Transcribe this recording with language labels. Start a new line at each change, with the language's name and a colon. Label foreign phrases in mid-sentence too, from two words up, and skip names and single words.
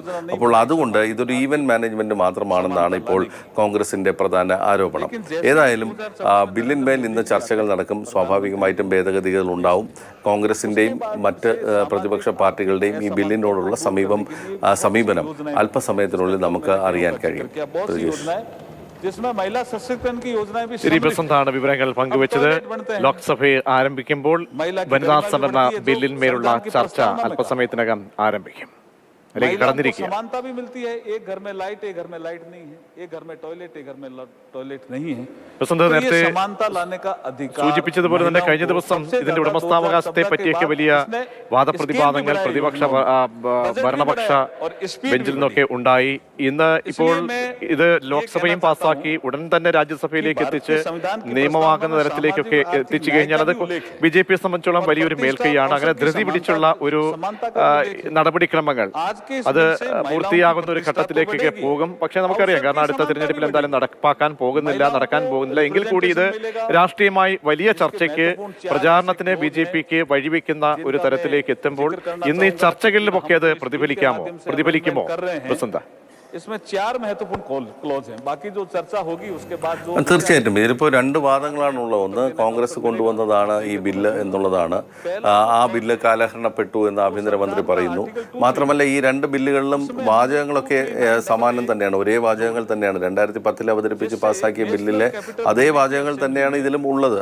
Malayalam: അപ്പോൾ അതുകൊണ്ട് ഇതൊരു
English: event management
Malayalam: മാത്രമാണെന്നാണ് ഇപ്പോൾ കോൺഗ്രസിന്റെ പ്രധാന ആരോപണം. ഏതായാലും ബില്ലിന്മേൽ ഇന്ന് ചർച്ചകൾ നടക്കും. സ്വാഭാവികമായിട്ടും ഭേദഗതികൾ ഉണ്ടാവും. കോൺഗ്രസിന്റെയും മറ്റ് പ്രതിപക്ഷ പാർട്ടികളുടെയും ഈ ബില്ലിനോടുള്ള സമീപനം അല്പസമയത്തിനുള്ളിൽ നമുക്ക് അറിയാൻ കഴിയും.
Hindi: जिसमें महिला सशक्तिकरण की योजनाएं भी
Malayalam: ശ്രീ ബസന്താണ് വിവരങ്ങൾ പങ്കുവച്ചത്. ലോക്സഭയെ ആരംഭിക്കുമ്പോൾ വനിതാ സംവരണ ബില്ലിന്മേലുള്ള ചർച്ച അല്പസമയത്തിനകം ആരംഭിക്കും. അതിലേക്ക് കടന്നിരിക്കുക.
Hindi: समानता भी मिलती है, एक घर में लाइट एक घर में लाइट नहीं है, एक घर में टॉयलेट एक घर में टॉयलेट नहीं है.
Malayalam: ബസന്ത് നേരത്തെ
Hindi: समानता लाने का अधिकार
Malayalam: സൂചിപ്പിച്ചതുപോലെ തന്നെ കഴിഞ്ഞ ദിവസം ഇതിന്റെ ഉടമസ്ഥാവകാശത്തെ പറ്റിയൊക്കെ വലിയ വാദപ്രതിവാദങ്ങൾ പ്രതിപക്ഷ ഭരണപക്ഷ ബെഞ്ചിൽ നിന്നൊക്കെ ഉണ്ടായി. ഇന്ന് ഇപ്പോൾ ഇത് ലോക്സഭയും പാസ്സാക്കി ഉടൻ തന്നെ രാജ്യസഭയിലേക്ക് എത്തിച്ച് നിയമമാകുന്ന തരത്തിലേക്കൊക്കെ എത്തിച്ചു കഴിഞ്ഞാൽ അത് BJPയെ സംബന്ധിച്ചോളം വലിയൊരു മേൽക്കൈയാണ്. അങ്ങനെ ധൃതി പിടിച്ചുള്ള ഒരു നടപടിക്രമങ്ങൾ അത് പൂർത്തിയാകുന്ന ഒരു ഘട്ടത്തിലേക്കൊക്കെ പോകും. പക്ഷെ നമുക്കറിയാം, കാരണം അടുത്ത തിരഞ്ഞെടുപ്പിൽ എന്തായാലും നടക്കാൻ പോകുന്നില്ല. എങ്കിൽ കൂടി ഇത് രാഷ്ട്രീയമായി വലിയ ചർച്ചയ്ക്ക് പ്രചാരണത്തിന് BJPക്ക് വഴിവെക്കുന്ന ഒരു തരത്തിലേക്ക് എത്തുമ്പോൾ ഇന്ന് ഈ ചർച്ചകളിലുമൊക്കെ അത് പ്രതിഫലിക്കുമോ ബസന്ത?
Hindi: इसमें 4 महत्वपूर्ण क्लॉज हैं. बाकी जो चर्चा होगी उसके बाद जो
Malayalam: തീർച്ചയായിട്ടും ഇതിലിപ്പോൾ രണ്ട് വാദങ്ങളാണുള്ളത്. ഒന്ന്, കോൺഗ്രസ് കൊണ്ടുവന്നതാണ് ഈ ബില്ല് എന്നുള്ളതാണ്. ആ ബില്ല് കാലഹരണപ്പെട്ടു എന്ന് ആഭ്യന്തരമന്ത്രി പറയുന്നു. മാത്രമല്ല ഈ രണ്ട് ബില്ലുകളിലും വാചകങ്ങളൊക്കെ സമാനം തന്നെയാണ്, ഒരേ വാചകങ്ങൾ തന്നെയാണ്. 2010 അവതരിപ്പിച്ച് പാസ്സാക്കിയ ബില്ലിലെ അതേ വാചകങ്ങൾ തന്നെയാണ് ഇതിലും ഉള്ളത്.